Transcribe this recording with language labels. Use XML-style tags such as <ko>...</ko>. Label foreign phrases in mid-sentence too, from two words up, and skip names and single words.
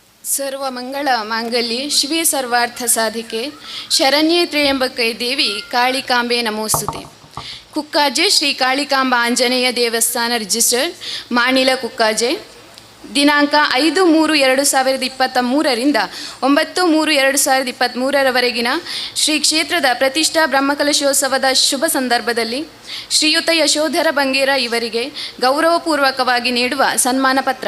<sa>ಸರ್ವಮಂಗಳ ಮಾಂಗಲ್ಯೆ ಶಿವೆ ಸರ್ವಾರ್ಥ ಸಾಧಿಕೆ ಶರಣ್ಯೇ ತ್ರ್ಯಂಬಕೆ ದೇವಿ ಕಾಳಿಕಾಂಬೆ ನಮೋಸ್ತುತೆ.</sa> <kn>ಕುಕ್ಕಾಜೆ ಶ್ರೀ ಕಾಳಿಕಾಂಬ ಆಂಜನೇಯ ದೇವಸ್ಥಾನ ರಿಜಿಸ್ಟರ್ಡ್ ಮಾಣಿಲ ಕುಕ್ಕಾಜೆ ದಿನಾಂಕ 5/3/2023ರಿಂದ 9/3/2023ರವರೆಗಿನ ಶ್ರೀ ಕ್ಷೇತ್ರದ ಪ್ರತಿಷ್ಠಾ ಬ್ರಹ್ಮಕಲಶೋತ್ಸವದ ಶುಭ ಸಂದರ್ಭದಲ್ಲಿ ಶ್ರೀಯುತ ಯಶೋಧರ ಬಂಗೇರ ಇವರಿಗೆ ಗೌರವಪೂರ್ವಕವಾಗಿ ನೀಡುವ ಸನ್ಮಾನ ಪತ್ರ.</kn>